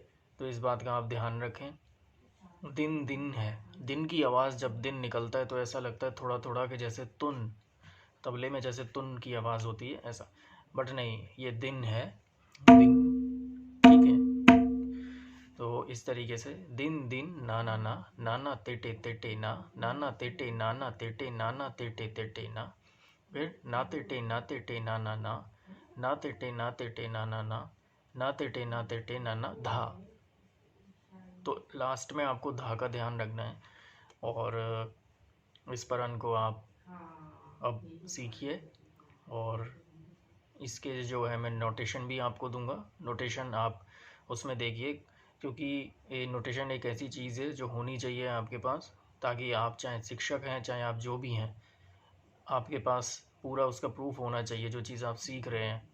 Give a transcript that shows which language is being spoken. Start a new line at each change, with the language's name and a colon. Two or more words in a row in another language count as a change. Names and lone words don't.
Hindi: तो इस बात का आप ध्यान रखें। दिन दिन है, दिन की आवाज़ जब दिन निकलता है तो ऐसा लगता है थोड़ा थोड़ा कि जैसे तुन, तबले में जैसे तुन की आवाज़ होती है ऐसा, बट नहीं, ये दिन है, दिन, ठीक है। तो इस तरीके से दिन दिन ना ना ना, नाना तेटे तेटे ना, नाना तेटे नाना तेटे नाना तेटे तेटे ना, फिर ना तेटे ना तेटे ना ना ना, ना तेटे ना तेटे ना ना ना, ना तेटे ना तेटे ना ना धा। तो लास्ट में आपको धा का ध्यान रखना है और इस परन को आप अब सीखिए। और इसके जो है मैं नोटेशन भी आपको दूंगा, नोटेशन आप उसमें देखिए, क्योंकि ये नोटेशन एक ऐसी चीज़ है जो होनी चाहिए आपके पास, ताकि आप चाहे शिक्षक हैं चाहे आप जो भी हैं, आपके पास पूरा उसका प्रूफ होना चाहिए जो चीज़ आप सीख रहे हैं।